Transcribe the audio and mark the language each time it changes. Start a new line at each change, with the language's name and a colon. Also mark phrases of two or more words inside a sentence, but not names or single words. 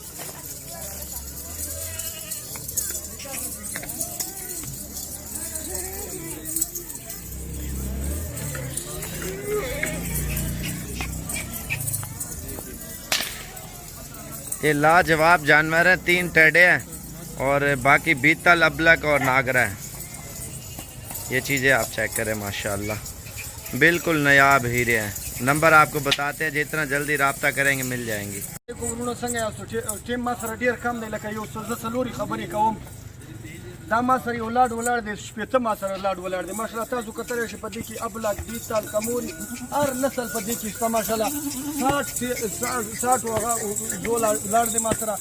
Urdu: یہ لاجواب جانور ہے، 3 ٹیڑے ہیں، اور باقی بیتل، ابلق اور ناگرا ہے. یہ چیزیں آپ چیک کریں ماشاءاللہ، بالکل نایاب ہیرے ہیں. نمبر آپ کو بتاتے ہیں، جتنا جلدی رابطہ کریں گے مل جائیں گی.
Pashto: دا ما سره یو لاډ دی، شپېته ما سره لاډ ولاړ دی ماشاءالله. تاسو کتلی شئ په دې کې ابلک، بیتل، کموري، هر نسل په دې کې شته ماشاءالله. 60 دو لاډ دی ما سره.